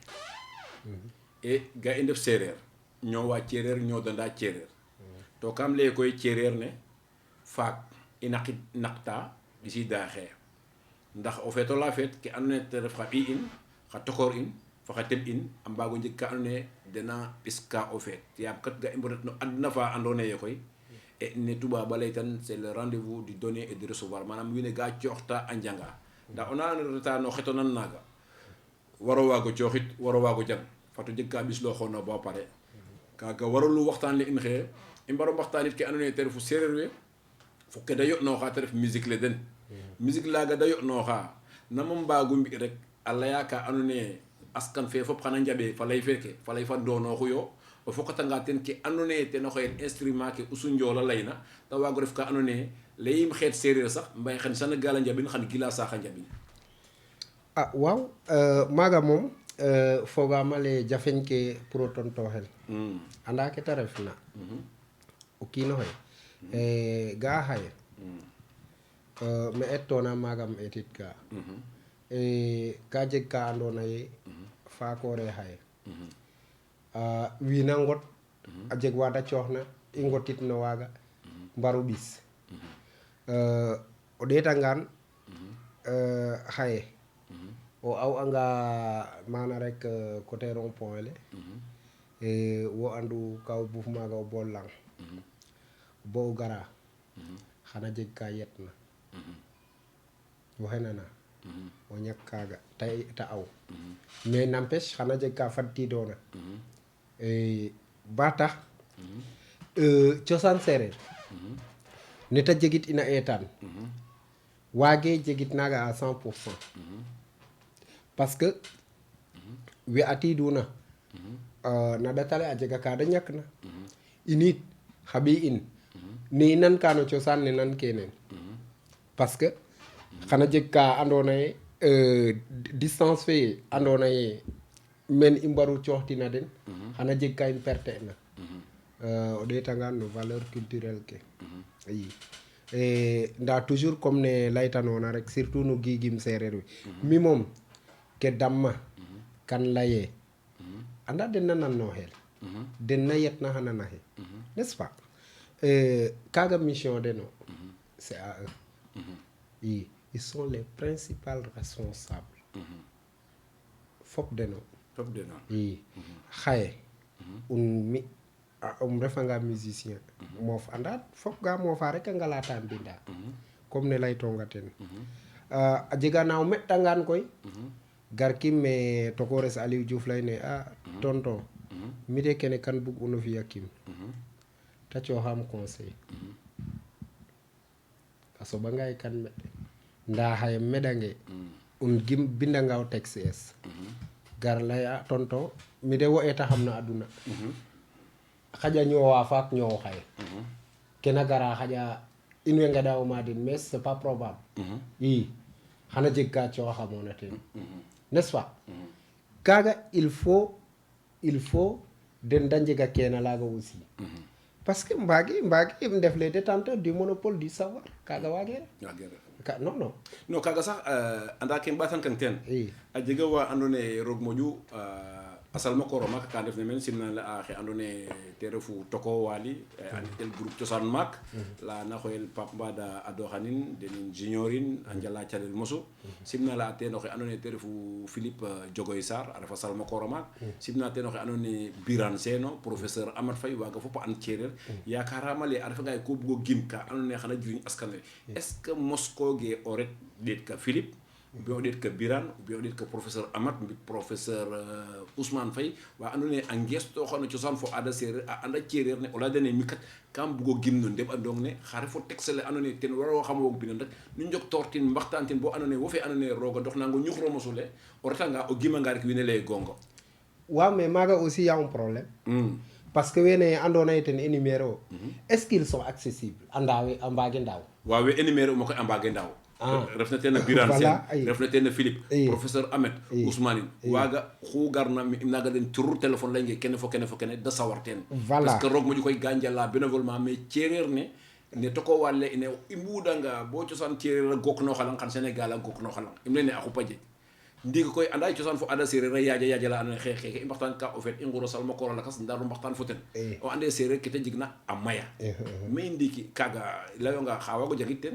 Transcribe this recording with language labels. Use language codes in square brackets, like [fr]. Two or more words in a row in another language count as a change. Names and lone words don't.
[srr] e ga i ndef sereer ñoowa cereer ñoodanda cereer to kam leye koy cereer ne faak i naqta ɓisida xeer ndax o feeto la feet ke andona ye te ref xa ɓiy in xa tokoor in fo xa teɓ in a mbaago njeg ka andona ye dena ɓiska o feet yaam kat ga i mbodat no adna fa andona ye koy e ne tubaab a lay tan [fr] c'est le rendez-vous du donner et de recevoir [srr] manam wiin we ga cooxta a njanga nda ona reta no xetonan naaga waro waago cooxit waro waago jang fato jeg ka ɓislooxoona bo pare kaaga waralu waxtaan le in xeye i mbaro mbaxtaanit ke andona ye te refu sereer we fo ke da yo'nooxa te ref musique le den musique laaga da yo'nooxa nama mbaagu mbi rek a laya ka andona ye askan fe fop xana njaɓe fa lay feke fa lay fa doonooxu yo o fokatanga ten ke andona ye ten oxoyen instrument ke Usu Njool a layna te waago ref ka andona ye layim xeet sereer sax mbay xen Sénégal a njaɓin xan gila saax a njaɓin waaw maaga moom fogaam ale jafeñ ke pour o tontoxel anda ke te refna o kiino xe ga'a xaye me ettoona maaga um eetit ka ka jeg ka andona ye faakoore xaye wiina ngot a jeg wa da cooxna i ngotit no waaga mbaru ɓis o ɗeetangaan xaye o aw anga mana rek [fr] côté rond point [srr] le wo andu ka o buf maaga o bool lang bo o gara xana jeg ka yetna waxey nana o ñak kaaga ta aw [fr] mais n'empêche [srr] xana jeg ka fadtidoona ba tax cosaan sereer neta jegit ina eetaan waage jegit naaga à 100%. [fr] Parce que [srr] we atiduna na datale a jega ka da ñakna init xaɓi in ne nan ka no cosaan ne nan kenen parce que xana jeg ka andona ye distance fe andona ye men i mbaru cooxtina den xana jeg ka in perte na o ɗeetangaan no [fr] valeur culturelle [srr] ke i nda [fr] toujours comme [srr] ne laytanoona rek surtout no giigim seereer we mi moom ke damma kan laye anda den na nan no xel den na yet na xana naxe [fr] n'est-ce pas [srr] kaga mission deno [fr] c'est à eux ils sont les principaux responsables [srr] fop deno xaye mi refanga musicien moof anda fop ga moofa rek a ngalata mbinda comme ne laytonga ten a jega na o meɗtangan koy garkim me tokores Aliou Diouf leyne a tonton mi de kene kan bug uno fiya kim ta cooxam conseil a soɓanga ye kan meɗ nda xaye meɗange gim bindanga o texte es gar lay a tonton mi de wo eta xam na aduna xaƴa ñoowa faak ñoow xaye kena gara xaƴa in way ngeɗa o ma den [fr] mais c'est pas probable [srr] i xana jeg ka cooxamoona ten [fr] n'est-ce pas [srr] kaga [fr] il faut [srr] den da njega kena laga [fr] aussi parce que [srr] mbagi ndef [fr] les détenteurs du monopole du savoir [srr] kaga wagere non kaga sax anda ke mbatan kan ten a jega wa andona ye roog moƴu a salma kooro maak ka ndef ne meen simna la a xe andona ye te refu toko wali [fr] tel groupe [srr] cosaan maak la na xoyel Pape Mbada a doxanin den junior in a njala calel mosu simna la a teen oxe andona ye te refu Philippe Diogoy Sarr a refa salma kooro maak simna teen oxe andona ye Birane Seno professeur Amad Faye waaga fop a an cereer yakarama le a refanga ye ko bugo gim ka andona ye xana jiriñ askan we [fr] est-ce que [srr] moskoge o ret ɗeet ka Philippe [fr] ou bien [srr] o ɗeet ka Birane [fr] ou bien [srr] o ɗeet ka professeur Amad mbi professeur Ousmane Faye wa andona ye a ngeestooxano cosaan fo aada seereer a anda cereer ne o layadene mi kat kam bugo gim no ndeɓandong ne xa refo texte le andona ye ten waro xam woog binan rek nu njoktoor tin mbaxtaan tin bo andona ye wo fe andona ye rooga dox nango ñuxro mosule o retanga o gimanga rek wiin we leye gongo [fr] waaw mais maaga aussi y a un problème parce que [srr] wene andona ye ten [fr] énumérer o est-ce qu'ils sont accessibles [srr] anda we a mbaage ndaaw waaw we énumérer uma koy a mbaage ndaaw ref na teen a Birane Sène ref na teen a Philippe professeur Ahmed Ousmane waaga xu garna im naga den tur téléphone lay nge kene fo kene da sawar teen parce que roog moƴu koy ga njala [fr] bénévolement mais [srr] cereer ne toko wale ine i mbudanga bo cosaan cereer a goknooxalang xan Sénégal a goknooxalang im leyne a xupa jeg ndiiki koy anda cosaan fo ada sereer a yaaja la andona ye xeeke i mbaxtaan ka o feet i nguro salma kooro lakas ndaaro mbaxtaan fo ten o ande sereer ke te jegna a maya mais ndiiki kaaga layonga xa waago jangit ten